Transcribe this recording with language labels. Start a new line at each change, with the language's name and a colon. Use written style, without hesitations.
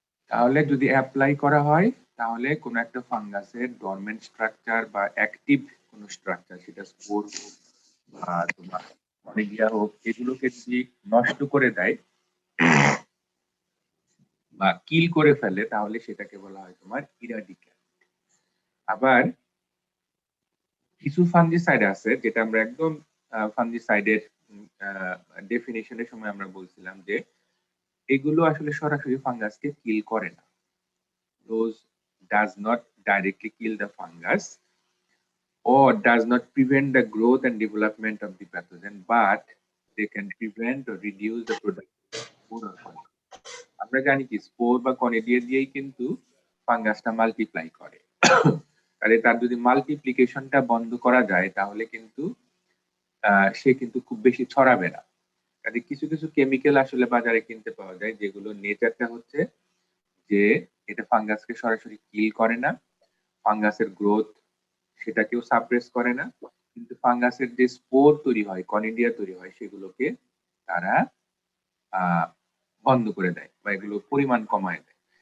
Bangla: তাহলে যদি অ্যাপ্লাই করা হয় তাহলে কোন একটা ফাঙ্গাসের ডরমেন্ট স্ট্রাকচার বা অ্যাক্টিভ কোন স্ট্রাকচার, সেটা স্পোর হোক বা তোমার কনিডিয়া হোক, এগুলোকে যদি নষ্ট করে দেয় বা কিল করে ফেলে তাহলে সেটাকে বলা হয় তোমার ইরাডিক্যান্ট। আবার কিছু ফাঙ্গিসাইড আছে যেটা আমরা একদম ফাঙ্গিসাইডের ডেফিনিশনের সময় আমরা বলছিলাম যে এগুলো আসলে সরাসরি ফাঙ্গাসকে কিল করে না।
English: Those does not directly kill the fungus or does not prevent the growth and development of the pathogen, but they can prevent or reduce the production of spore or conidia.
Bangla: আমরা জানি কি স্পোর বা conidia দিয়েই কিন্তু ফাঙ্গাসটা multiply করে। তাহলে তার যদি মাল্টিপ্লিকেশনটা বন্ধ করা যায় তাহলে কিন্তু সে কিন্তু খুব বেশি ছড়াবে না। কাজে কিছু কিছু কেমিক্যাল আসলে বাজারে কিনতে পাওয়া যায় যেগুলো নেচারটা হচ্ছে যে এটা ফাঙ্গাসকে সরাসরি কিল করে না, ফাঙ্গাসের গ্রোথ সেটাকেও সাপ্রেস করে না, কিন্তু ফাঙ্গাসের যে স্পোর তৈরি হয়, কনিডিয়া তৈরি হয়, সেগুলোকে তারা বন্ধ করে দেয় বা এগুলো পরিমাণ কমায় দেয়।